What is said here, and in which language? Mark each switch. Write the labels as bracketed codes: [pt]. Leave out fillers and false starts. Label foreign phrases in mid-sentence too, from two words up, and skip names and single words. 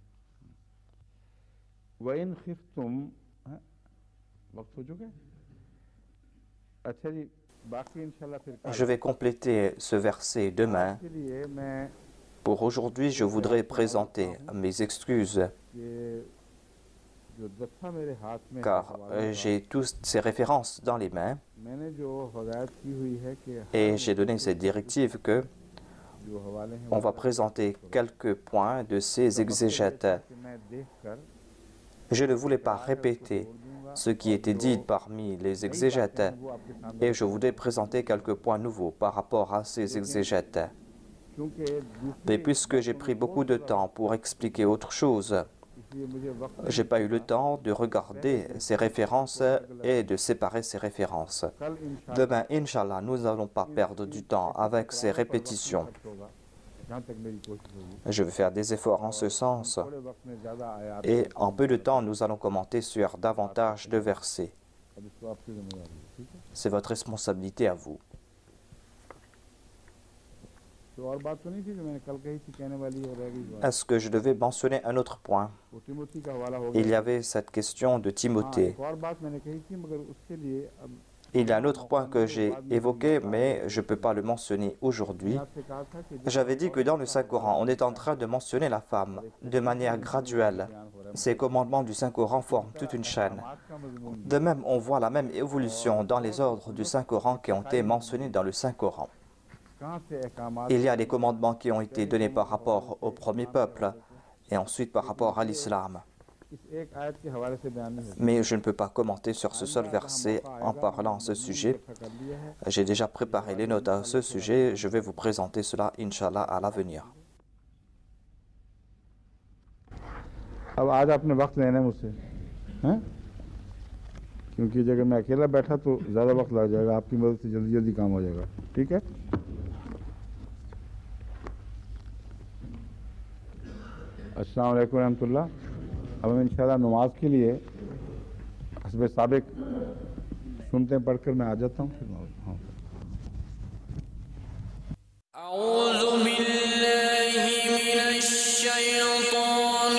[ar] وإن خفتم, [ur] وقت ہو چکا ہے. اچھا جی، باقی ان شاء اللہ پھر [fr] Je vais compléter ce verset demain. [ur] کے لیے میں [fr] Pour aujourd'hui, je voudrais présenter mes excuses [ur] یہ جو دستہ میرے ہاتھ میں [fr] car j'ai toutes ces références dans les mains [ur] میں نے جو ہدایت کی ہوئی ہے کہ [fr] et j'ai donné cette directive que [ur] جو حوالے ہیں [fr] on va présenter quelques points de ces exégètes. [ur] کہ میں دیکھ کر [fr] Je ne voulais pas répéter ce qui était dit parmi les exégètes [ur] وہ آپ کے سامنے, [fr] et je voudrais présenter quelques points nouveaux par rapport à ces exégètes. [ur] क्योंकि [fr] Mais puisque j'ai pris beaucoup de temps pour expliquer autre chose, [ur] اس لیے مجھے وقت [fr] je n'ai pas eu le temps de regarder ces références et de séparer ces références. [ur] کل ان شاء اللہ [fr] Demain, Inch'Allah, nous n'allons pas perdre du temps avec ces répétitions. [ur] ہوگا، جہاں تک میری کوشش ہوگی. [fr] Je vais faire des efforts en ce sens. [ur] تھوڑے وقت میں زیادہ آیات [fr] Et en peu de temps, nous allons commenter sur davantage de versets. [ur] اب اس کو آپ کی ذمہ داری ہے، ٹھیک ہے. [fr] C'est votre responsabilité à vous. [ur] تو اور بات تو نہیں تھی جو میں نے کل کہی تھی کہنے والی اور رہ گئی بات. [fr] Est-ce que je devais mentionner un autre point? [ur] وہ تیموتھی کا حوالہ ہو [fr] Il y [ur] गया। [fr] avait cette question de [ur] हाँ, [fr] Timothée. [ur] ایک اور بات میں نے کہی تھی مگر اس کے لیے اب [fr] Il y a un autre point que j'ai évoqué, mais je ne peux pas le mentionner aujourd'hui. J'avais dit que dans le Saint-Coran, on est en train de mentionner la femme de manière graduelle. Ces commandements du Saint-Coran forment toute une chaîne. De même, on voit la même évolution dans les ordres du Saint-Coran qui ont été mentionnés dans le Saint-Coran. Il y a des commandements qui ont été donnés par rapport au premier peuple et ensuite par rapport à l'islam. Mais je ne peux pas commenter sur ce seul verset en parlant à ce sujet. J'ai déjà préparé les notes à ce sujet. Je vais vous présenter cela, Inch'Allah, à l'avenir. [ur] اب آج آپ نے وقت لینا ہے مجھ سے، ہیں? کیونکہ اگر میں اکیلا بیٹھا تو زیادہ وقت لگ جائے گا، آپ کی مدد سے جلدی جلدی کام ہو جائے گا، ٹھیک ہے? [ar] السلام عليكم رحمة الله. [ur] اب ہم ان شاء اللہ نماز کے لیے حسب سابق سنتے ہیں، پڑھ کر میں آ جاتا ہوں پھر. हाँ, [ar] أعوذ بالله من الشيطان